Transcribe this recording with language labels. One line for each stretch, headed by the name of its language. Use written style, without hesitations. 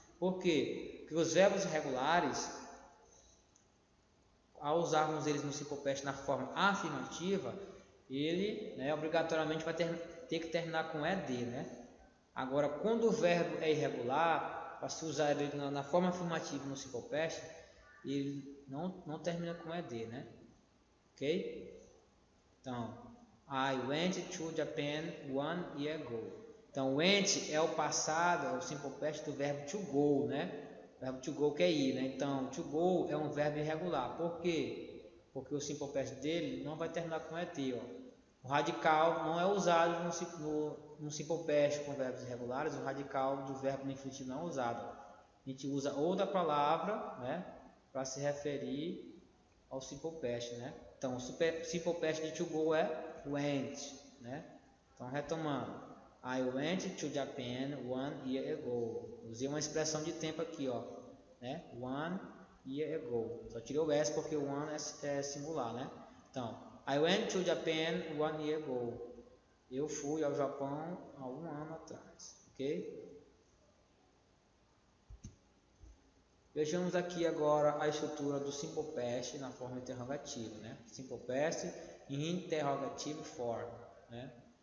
Portuguese: Por quê? Porque os verbos irregulares, ao usarmos eles no Simple Past na forma afirmativa, ele, né, obrigatoriamente vai ter que terminar com ED, né? Agora, quando o verbo é irregular, para se usar ele na forma afirmativa no Simple Past, ele não termina com ED, né? Ok?
English: Então, I went to Japan 1 year ago.
Portuguese: Então, went é o passado, é o Simple Past do verbo to go, né? O verbo to go que é ir, né? Então, to go é um verbo irregular. Por quê? Porque o Simple Past dele não vai terminar com ET, ó. O radical não é usado no simple past com verbos irregulares. O radical do verbo no infinitivo não é usado. A gente usa ou da palavra, né, para se referir ao simple past, né? Então, o simple past de to go é went, né?
English: Então, retomando, I went to Japan 1 year ago.
Portuguese: Usei uma expressão de tempo aqui, ó, né?
English: 1 year ago.
Portuguese: Só tirei o S porque o one é singular, né?
English: Então, I went to Japan 1 year ago.
Portuguese: Eu fui ao Japão há 1 ano atrás, ok? Vejamos aqui agora a estrutura do simple past na forma interrogativa, né? Simple past em interrogative form, né?